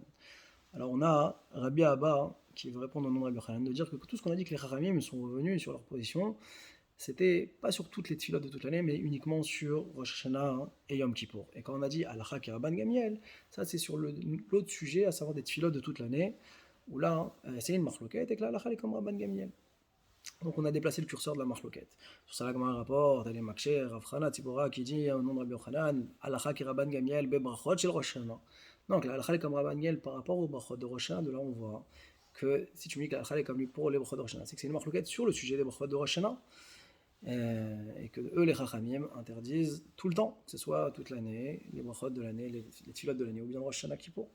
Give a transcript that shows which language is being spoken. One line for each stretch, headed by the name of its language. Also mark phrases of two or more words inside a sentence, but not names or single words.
French: Alors on a Rabbi Abba qui veut répondre au nom de Rabbi Yochanan, de dire que tout ce qu'on a dit que les Chachamim sont revenus sur leur position, c'était pas sur toutes les tfilotes de toute l'année, mais uniquement sur Rosh Hashanah et Yom Kippour. Et quand on a dit
Hebrew: הלכה כרבן גמליאל,
French: ça c'est sur l'autre sujet, à savoir des tfilotes de toute l'année, où là c'est une machloket et que la Halakha est comme Rabban Gamliel. Donc on a déplacé le curseur de la machloket. Sur ça, la Gemara rapporte, elle est Makshé, Rav Chana Tzipora qui dit au nom de Rabbi Yochanan,
Hebrew: הלכה כרבן גמליאל בברכות של ראש השנה.
French: Donc la Halakha est comme Rabban Gamliel par rapport aux brachot de Rosh Hashanah. De là on voit que si tu me dis que la Halakha est comme lui pour les brachot de Rosh Hashanah, c'est que c'est une machloket sur le sujet des brachot de Rosh Hashanah. Et que eux, les Chachamim, interdisent tout le temps, que ce soit toute l'année, les brachot de l'année, les tfilotes de l'année, ou bien Rosh Hashanah Kippour.